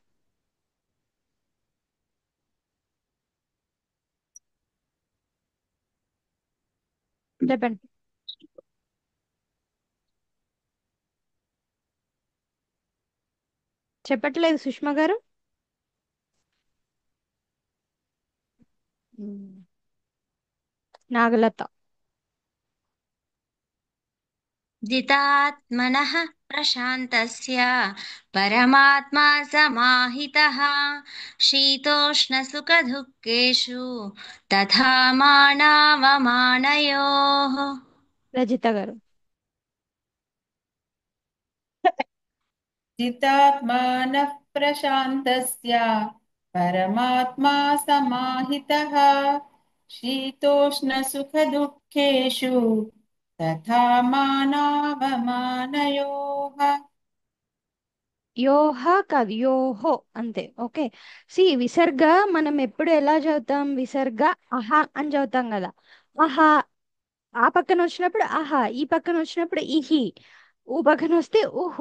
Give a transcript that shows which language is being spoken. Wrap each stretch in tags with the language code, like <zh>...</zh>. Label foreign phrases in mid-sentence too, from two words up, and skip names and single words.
<te>చెప్పండి. చెప్పట్లేదు సుష్మా గారు. నాగలత.</te> <sa>जितात्मनः प्रशान्तस्य परमात्मा समाहितः शीतोष्णसुखदुःखेषु तथा मानावमानयोः।</sa> <te>రజిత గారు.</te> <sa>जितात्मानः प्रशान्तस्य परमात्मा समाहितः शीतोष्णसुखदुःखेषु तथा मानावमानयोः।</sa> <te>యోహ కాదు, యోహో అంతే. ఓకే. సి విసర్గ మనం ఎప్పుడు ఎలా చదువుతాం? విసర్గ అహా అని చదువుతాం కదా. అహా ఆ పక్కన వచ్చినప్పుడు అహా, ఈ పక్కన వచ్చినప్పుడు ఇహి, ఊ పక్కన వస్తే ఊహు.</te>